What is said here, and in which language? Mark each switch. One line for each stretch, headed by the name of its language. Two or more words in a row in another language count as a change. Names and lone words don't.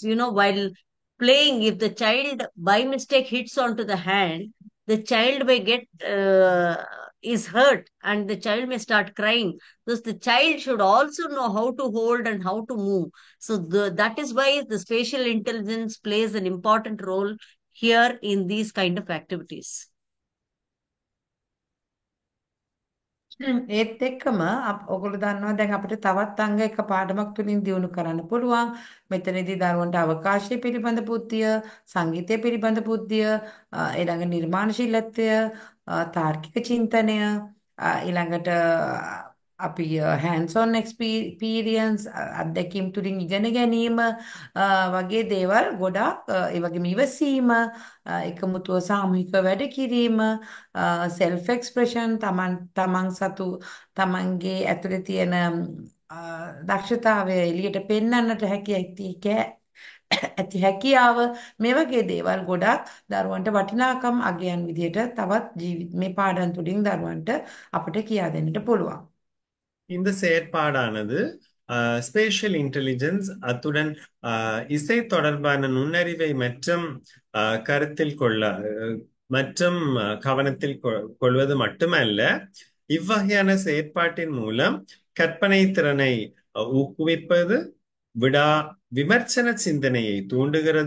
English: While playing, if the child by mistake hits onto the hand, the child may get is hurt and the child may start crying. Thus, the child should also know how to hold and how to move. So that is why the spatial intelligence plays an important role here in these kind of activities.
Sinhala: ඒත් එක්කම ඔයගොල්ලෝ දන්නවා දැන් අපිට තවත් අංග එක පාඩමක් තුලින් දියුණු කරන්න පුළුවන්. මෙතනදී දරුවන්ට අවකාශය පිළිබඳ බුද්ධිය, සංගීතය පිළිබඳ බුද්ධිය, ඊළඟ නිර්මාණශීලත්වය, තාර්කික චින්තනය, ඊළඟට අපි
English: hands on experience
Sinhala: අත්දැකීම් තුලින් ඉගෙන ගැනීම වගේ දේවල් ගොඩාක් ඒ වගේම ඉවසීම එකමුතුව සාමූහික වැඩ කිරීම
English: self expression
Sinhala: තමන් සතු තමන්ගේ ඇතුලේ තියෙන දක්ෂතාවය එළියට පෙන්වන්නට ඇති හැකියාව මේ වගේ දේවල් ගොඩාක් දරුවන්ට වටිනාකම් අගයන් විදියට තවත් මේ පාඩම් තුලින් දරුවන්ට අපිට කියා දෙන්නට පුළුවන්.
Tamil: இந்த செயற்பாடானது
English: spatial intelligence
Tamil: அத்துடன் இசை தொடர்பான நுண்ணறிவை மற்றும் கருத்தில் மற்றும் கவனத்தில் கொள்வது மட்டுமல்ல, இவ்வகையான செயற்பாட்டின் மூலம் கற்பனை திறனை ஊக்குவிப்பது, விமர்சன சிந்தனையை தூண்டுகிறது.